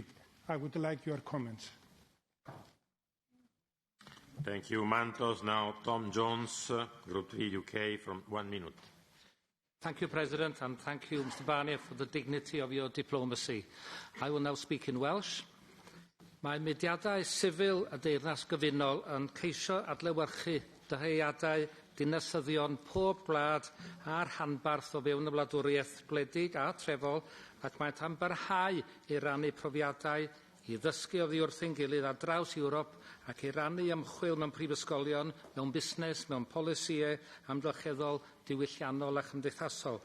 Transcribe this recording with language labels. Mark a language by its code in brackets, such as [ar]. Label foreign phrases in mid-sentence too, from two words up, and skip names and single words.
[en] I would like your comments. Thank you, Mantos. Now, Tom Jones, Group 3 UK, from 1 minute. Thank you, President, and thank you, Mr Barnier, for the dignity of your diplomacy. I will now speak in Welsh. [cy] Mae mudiadau sifil a deyrnas gyfunol yn ceisio adlewyrchu dyheadau dinasyddion pob gwlad a'r hanbarth o fewn y wladwriaeth gwledig a trefol, ac maent am barhau i rannu profiadau, i ddysgu oddi wrthyn gilydd ar draws Ewrop ac i rannu ymchwil mewn prifysgolion, mewn busnes, mewn polisïau amgylcheddol, diwylliannol a chymdeithasol.